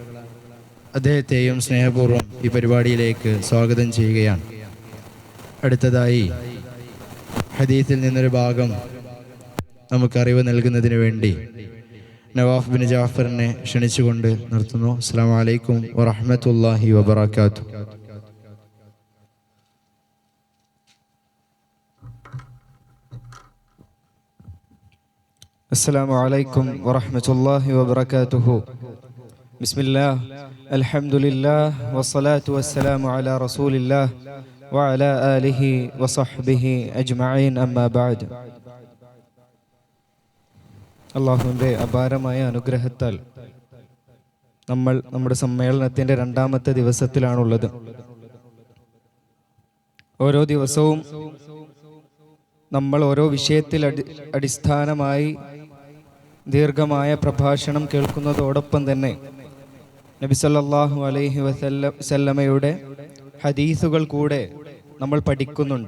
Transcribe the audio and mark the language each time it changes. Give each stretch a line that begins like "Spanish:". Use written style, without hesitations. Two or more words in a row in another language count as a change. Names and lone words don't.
Malayalam: അദ്ദേഹത്തെയും സ്നേഹപൂർവ്വം ഈ പരിപാടിയിലേക്ക് സ്വാഗതം ചെയ്യുകയാണ്. അടുത്തതായി ഹദീസിൽ നിന്നൊരു ഭാഗം നമുക്കറിവ് നൽകുന്നതിന് വേണ്ടി നവാഫ് ബിൻ ജാഫറിനെ ക്ഷണിച്ചുകൊണ്ട് നിർത്തുന്നു.
Arabic: السلام عليكم ورحمة الله وبركاته. السلام عليكم ورحمة الله وبركاته. بسم الله الحمد لله والصلاة والسلام على رسول الله وعلى آله وصحبه أجمعين أما بعد.
Malayalam: അള്ളാഹുവിൻ്റെ അപാരമായ അനുഗ്രഹത്താൽ നമ്മൾ നമ്മുടെ സമ്മേളനത്തിൻ്റെ 2ാമത്തെ ദിവസത്തിലാണുള്ളത്. ഓരോ ദിവസവും നമ്മൾ ഓരോ വിഷയത്തിൽ അടിസ്ഥാനമായി ദീർഘമായ പ്രഭാഷണം കേൾക്കുന്നതോടൊപ്പം തന്നെ നബി
Arabic: صلى الله عليه وسلم
Malayalam: ഹദീസുകൾ കൂടെ നമ്മൾ പഠിക്കുന്നുണ്ട്.